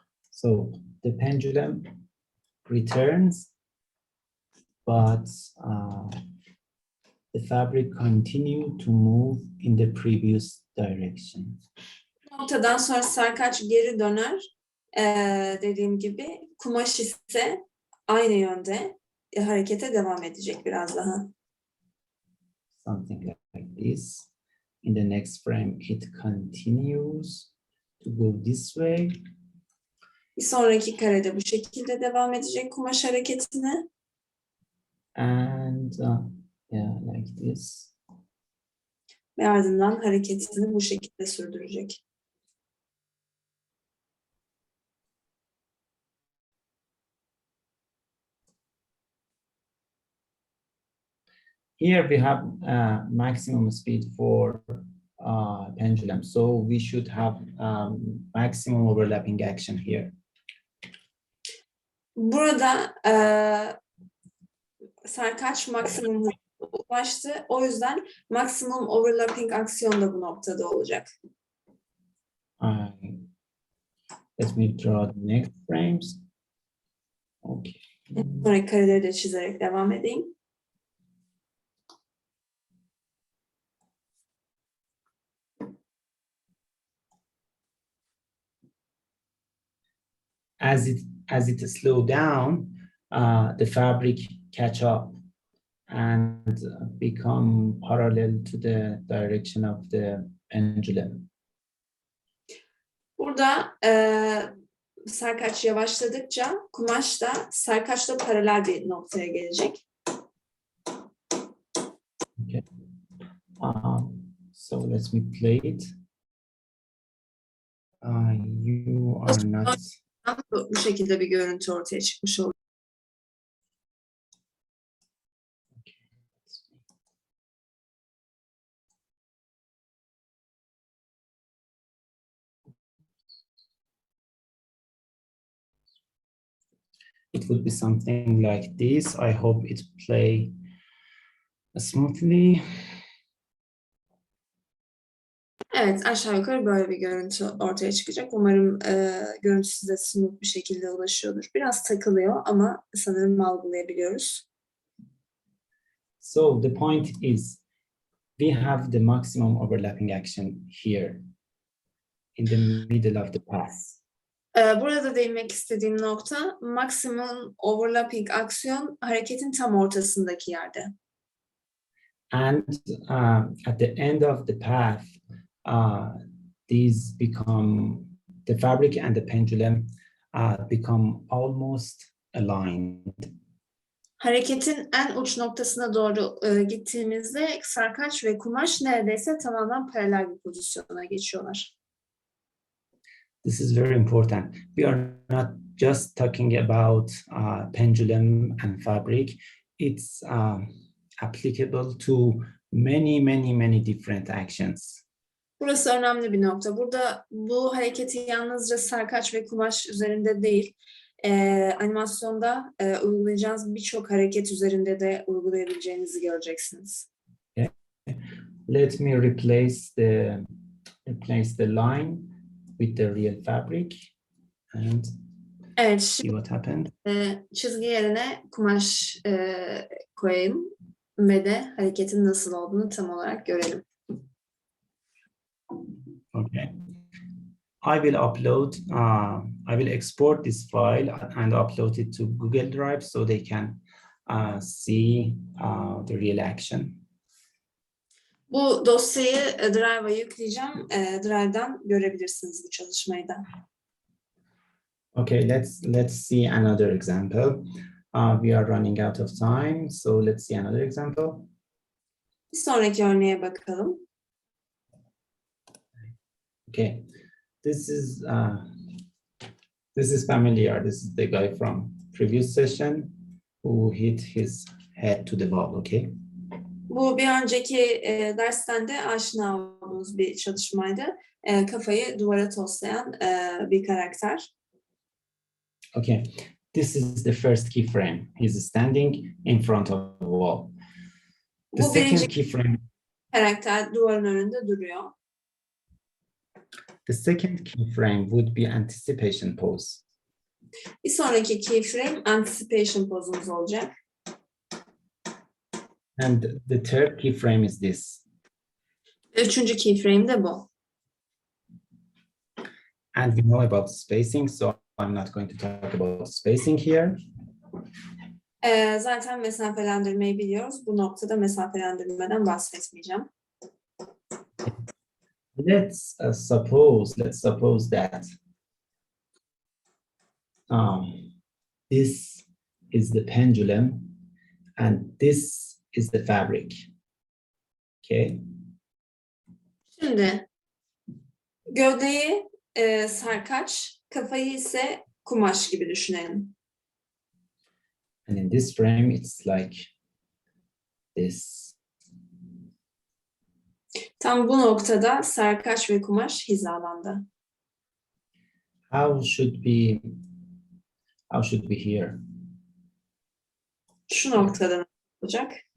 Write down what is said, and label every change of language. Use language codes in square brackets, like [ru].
[en] So the pendulum returns, but the fabric continued to move in the previous direction. [tr] Bu noktadan sonra sarkaç geri döner. Dediğim gibi kumaş ise aynı yönde harekete devam edecek biraz daha. [en] Something like this. In the next frame, it continues to go this way. [tr] Bir sonraki karede bu şekilde devam edecek kumaş hareketine. [en] And yeah, like this. [tr] Ve ardından hareketini bu şekilde sürdürecek. [en] Here we have maximum speed for pendulum, so we should have maximum overlapping action here. [tr] Burada sarkaç maksimum hıza ulaştı. O yüzden maksimum overlapping aksiyon da bu noktada olacak. [en] Let me draw the next frames. Okay. [tr] Sonraki kareleri de çizerek devam edeyim. [en] As it slow down, the fabric catch up and become parallel to the direction of the pendulum. [tr] Burada sarkaç yavaşladıkça kumaş da sarkaçla paralel bir noktaya gelecek. [en] Okay. So let me play it. You are not. [tr] Bu şekilde bir görüntü ortaya çıkmış oldu. [en] It would be something like this. I hope it play smoothly. [tr] Evet, aşağı yukarı böyle bir görüntü ortaya çıkacak. Umarım görüntü size smooth bir şekilde ulaşıyordur. Biraz takılıyor ama sanırım algılayabiliyoruz. [en] So the point is, we have the maximum overlapping action here in the middle of the path. [tr] Burada değinmek istediğim nokta, maksimum overlapping aksiyon hareketin tam ortasındaki yerde. [en] And at the end of the path, these become, the fabric and the pendulum become almost aligned. [tr] Hareketin en uç noktasına doğru gittiğimizde sarkaç ve kumaş neredeyse tamamen paralel bir pozisyona geçiyorlar. [en] This is very important. We are not just talking about pendulum and fabric. It's applicable to many different actions. [tr] Burası önemli bir nokta. Burada bu hareketi yalnızca sarkaç ve kumaş üzerinde değil, animasyonda uygulayacağınız birçok hareket üzerinde de uygulayabileceğinizi göreceksiniz. [en] Okay. Let me replace the line with the real fabric and [tr] Evet, [en] see [tr] şimdi [en] what happened. [tr] çizgi yerine kumaş koyayım ve de hareketin nasıl olduğunu tam olarak görelim. [en] Okay. I will export this file and upload it to Google Drive so they can see the real action. [tr] Bu dosyayı Drive'a yükleyeceğim. Drive'dan görebilirsiniz bu çalışmayı da. [en] Okay, let's see another example. We are running out of time, so let's see another example. [tr] Bir sonraki örneğe bakalım. [en] Okay, this is familiar. This is the guy from previous session who hit his head to the wall. Okay. [tr] Bu bir önceki dersten de aşina olduğumuz bir çalışmaydı. Kafayı duvara toslayan bir karakter. [en] Okay, this is the first keyframe. He's standing in front of the wall. The [tr] Bu birinci [en] second keyframe. [tr] karakter duvarın önünde duruyor. [en] The second keyframe would be anticipation pose. [tr] Bir sonraki keyframe anticipation pozumuz olacak. [en] And the third keyframe is this. [tr] Üçüncü keyframe de bu. [en] And we know about spacing, so I'm not going to talk about spacing here. [tr] Zaten mesafelendirmeyi biliyoruz. Bu noktada mesafelendirmeden bahsetmeyeceğim. [en] Let's suppose that this is the pendulum and this is the fabric. Okay. [tr] Şimdi gövdeyi sarkaç, kafayı ise kumaş gibi düşünelim. [en] And in this frame, it's like this. [tr] Tam bu noktada sarkaç ve kumaş hizalandı. [en] How should we here? [tr] Şu noktada ne olacak?